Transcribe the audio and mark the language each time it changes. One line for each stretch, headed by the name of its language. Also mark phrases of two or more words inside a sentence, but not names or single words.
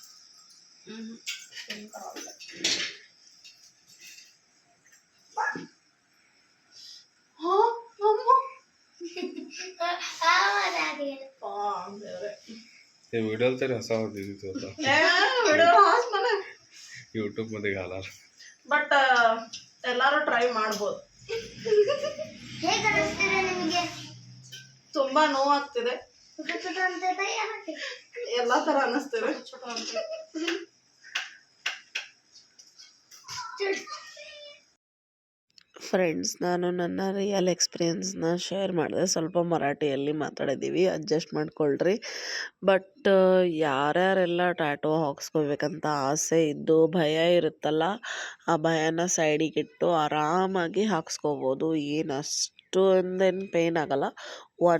Marathi: ते व्हिडिओ तरी असावा दिदीचा होता यूट्यूब मध्ये घालार
Kannada: ಬಟ್ ಎಲ್ಲರೂ ಟ್ರೈ ಮಾಡ್ಬೋದು ತುಂಬಾ ನೋವಾಗ್ತಿದೆ ಎಲ್ಲಾ ತರ ಅನಿಸ್ತಿದೆ ಫ್ರೆಂಡ್ಸ್ ನಾನು ನನ್ನ
English: real experience
Kannada: ಶೇರ್ ಮಾಡಿದೆ ಸ್ವಲ್ಪ ಮರಾಠಿಯಲ್ಲಿ ಮಾತಾಡಿದ್ದೀವಿ ಅಡ್ಜಸ್ಟ್ ಮಾಡ್ಕೊಳ್ರಿ ಬಟ್ ಯಾರ್ಯಾರೆಲ್ಲ ಟ್ಯಾಟೋ ಹಾಕ್ಸ್ಕೋಬೇಕಂತ ಆಸೆ ಇದ್ದು ಭಯ ಇರುತ್ತಲ್ಲ ಆ ಭಯನ ಸೈಡಿಗಿಟ್ಟು ಆರಾಮಾಗಿ ಹಾಕ್ಸ್ಕೋಬೋದು ಏನು ಅಷ್ಟೊಂದೇನು ಪೇಯ್ನ್ ಆಗಲ್ಲ 1